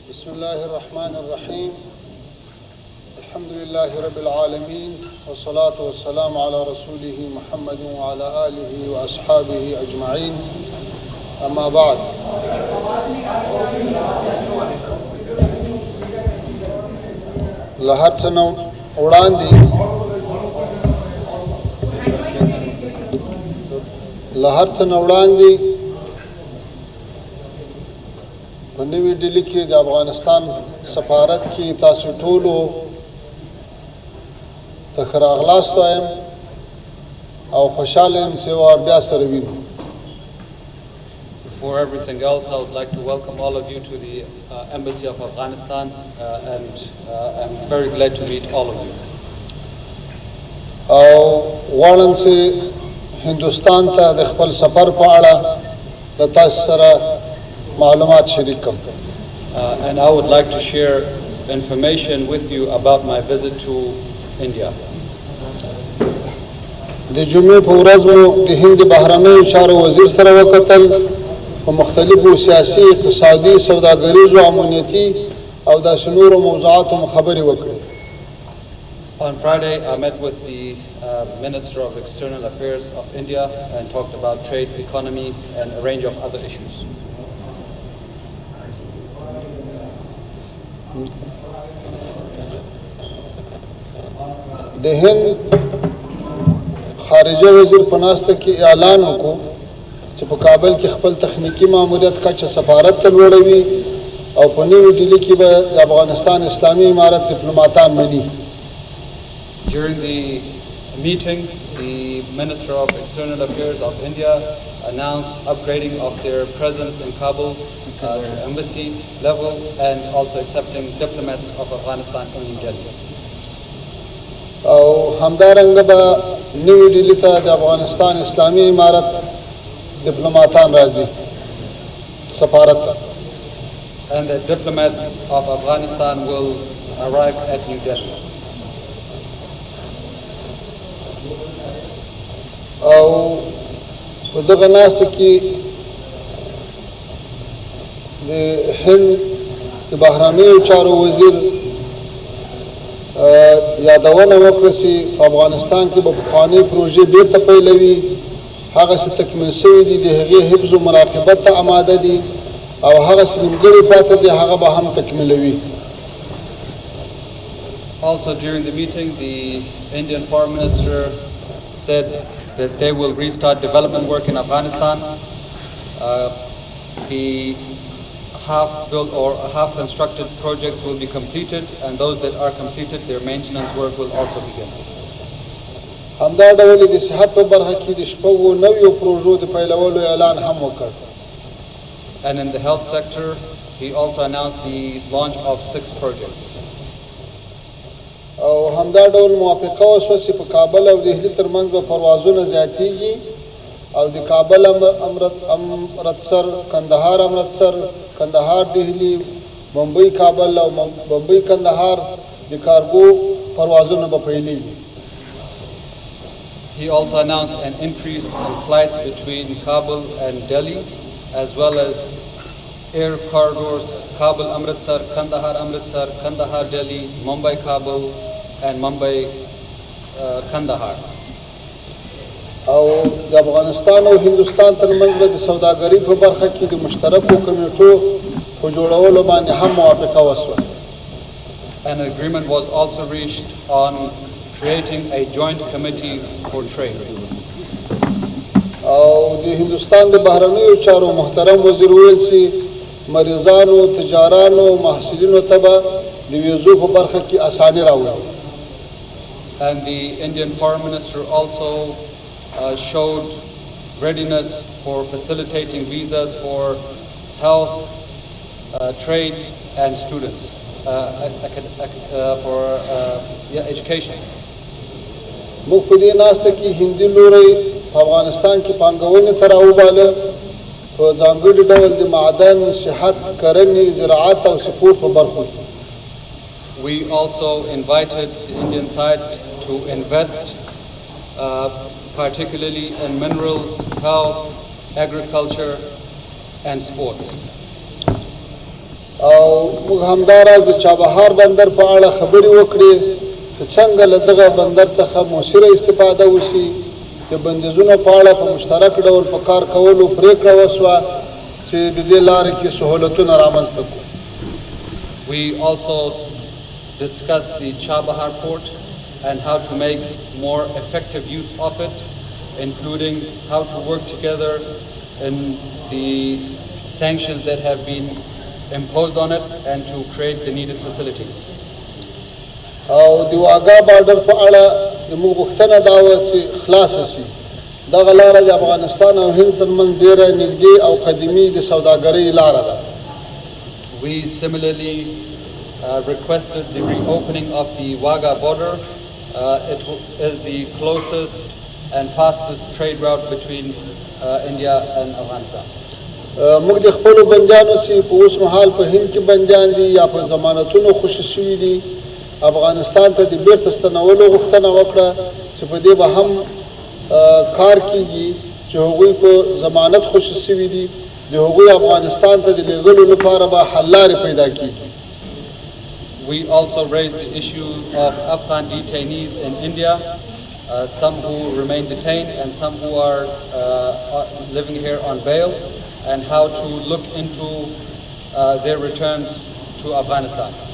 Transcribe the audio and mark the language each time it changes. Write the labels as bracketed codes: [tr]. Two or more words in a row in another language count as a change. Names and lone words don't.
[ar] بسم الله الرحمن الرحيم الحمد لله رب العالمين والصلاة والسلام على رسوله محمد وعلى آله وأصحابه أجمعين أما بعد [ps] لهر څه نه وړاندې په نوې ډیلي کې د افغانستان سفارت کې تاسو ټولو ته ښه راغلاست وایم او خوشحاله یم چې بیا سره وینو. [en] Before everything else, I would like to welcome all of you to the Embassy of Afghanistan and I'm very glad to meet all of you. [ps] او غواړم چې هندوستان ته د خپل سفر په اړه د تاسو سره معلومات شریک کړم. [en] And I would like to share information with you about my visit to India. [ps] د جمعې په ورځ مو د هند بهرنیو چارو وزیر سره وکتل په مختلفو سیاسي، اقتصادي، سوداګریزو، امنیتي او داسې نورو موضوعاتو خبرې وکړې. [en] On Friday, I met with the Minister of External Affairs of India and talked about trade, economy, and a range of other issues. [ps] د هند خارجه وزیر په ناسته کې اعلان وکړو چې په کابل کې خپل تخنیکی ماموریت کچه سفارت ته لوړوي او په نوې ډیلي کې به د افغانستان اسلامي امارت ډیپلوماتان مني. [en] During the meeting, the Minister of External Affairs of India announced upgrading of their presence in Kabul to embassy level and also accepting diplomats of Afghanistan in New Delhi. [ps] او همدارنګه به نوې ډیلي ته د افغانستان اسلامي امارت ډیپلوماتان راځي سفارت ته. [en] And the diplomats of Afghanistan will arrive at New Delhi. [ps] او په دغه ناسته کې د هند د بهرنیو چارو وزیر یادونه وکړه چې په افغانستان کې به پخوانۍ پروژې بیرته پیلوي، هغه څه تکمیل شوي دي د هغې حفظ و مراقبت ته آماده دي او هغه څه نیمګړي پاتې دي هغه به هم تکمیلوي. [en] Also during the meeting, the Indian Foreign Minister said that they will restart development work in Afghanistan. The half-built or half-constructed projects will be completed, and those that are completed, their maintenance work will also begin. [ps] همدا ډول د صحت په برخه کې د شپږو نویو پروژو د پیلولو اعلان هم وکړ. [en] And in the health sector, he also announced the launch of 6 projects. [ps] او همدا ډول موافقه وشوه چې په کابل او دهلي ترمنځ به پروازونه زیاتیږي او د کابل امرتسر، کندهار امرتسر، کندهار دهلي، ممبئی کابل او ممبئی کندهار د کارګو پروازونه به پیلېږي. [en] He also announced an increase in flights between Kabul and Delhi, as well as air corridors Kabul Amritsar, Kandahar Amritsar, Kandahar Delhi, Mumbai Kabul, and Mumbai Kandahar. [ps] او د افغانستان او هندوستان ترمنځ به د سوداګرۍ په برخه کې د مشترکو کمیټو په جوړولو باندې هم موافقه وشوه. [en] An agreement was also reached on creating a joint committee for trade. [ps] او د هندوستان د بهرنیو چارو محترم وزیر ویل چې مریضانو، تجارانو، محصلینو ته به د ویزو په برخه کې اساني راوړي. [en] And the Indian Foreign Minister also showed readiness for facilitating visas for health, trade, and students for education. [ps] موږ په دې ناسته کې هندي لوري په افغانستان کې پانګونې ته راوباله په ځانګړي ډول د معدن، صحت، کرنې، زراعت او سپورټ په برخو کې. [en] We also invited the Indian side to invest particularly in minerals, health, agriculture, and sports. [ps] او موږ همداراز د چابهار بندر په اړه خبرې وکړې چې څنګه له دغه بندر څخه مؤثره استفاده وشي د بندیزونو په اړه په مشترک ډول په کار کولو پریکړه وسوه چې د دې لارې کې سهولتونه رامنځته کړو. [en] We also discussed the Chabahar port and how to make more effective use of it, including how to work together in the sanctions that have been imposed on it and to create the needed facilities. [ps] او د واګا بارډر په اړه زموږ غوښتنه دا وه چې خلاصه شي. دغه لاره د افغانستان او هند ترمنځ ډېره نږدې او قدیمي د سوداګرۍ لاره ده. [en] We similarly requested the reopening of the Wagah border. It is the closest and fastest trade route between India and Afghanistan. [ps] موږ د خپلو بندیانو چې په اوس مهال په هند کې بندیان دي یا په ضمانتونو خوشي شوي دي افغانستان ته د بیرته ستنولو غوښتنه وکړه چې په دې به هم کار کیږي چې هغوی په ضمانت خوشي شوي دي د هغوی افغانستان ته د لېږلو لپاره به حل لارې پیدا کیږي. [en] We also raised the issue of Afghan detainees in India, some who remain detained and some who are living here on bail, and how to look into their returns to Afghanistan.